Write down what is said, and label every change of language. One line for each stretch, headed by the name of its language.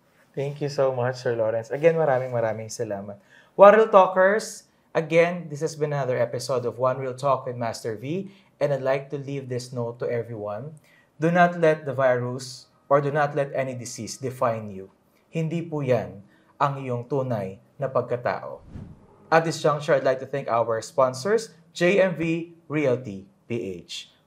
English: Thank you so much, Sir Lawrence. Again,
Filipino: maraming salamat.
English: One Real Talkers, again, this has been another episode of One Real Talk with Master V, and I'd like to leave this note to everyone. Do not let the virus or do not let any disease define you.
Filipino: Hindi po yan ang iyong tunay na pagkatao.
English: At this juncture, I'd like to thank our sponsors, JMV Realty PH.